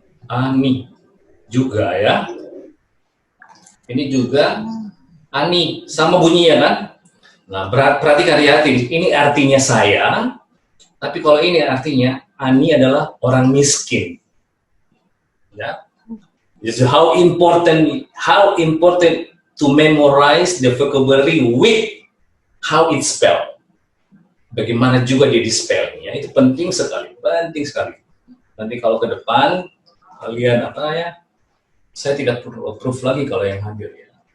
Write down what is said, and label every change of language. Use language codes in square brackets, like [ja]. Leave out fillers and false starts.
[id] Ani juga ya. Ini juga Ani, sama bunyinya kan? Nah, perhatikan hati-hati, ini artinya saya. Tapi kalau ini artinya Ani adalah orang miskin. Ya. Jadi [en] how important to memorize the vocabulary with how it's spelled. [id] Bagaimana juga dia di-spellnya, itu penting sekali, penting sekali. Nanti kalau ke depan kalian saya tidak perlu approve lagi kalau yang hadir ya.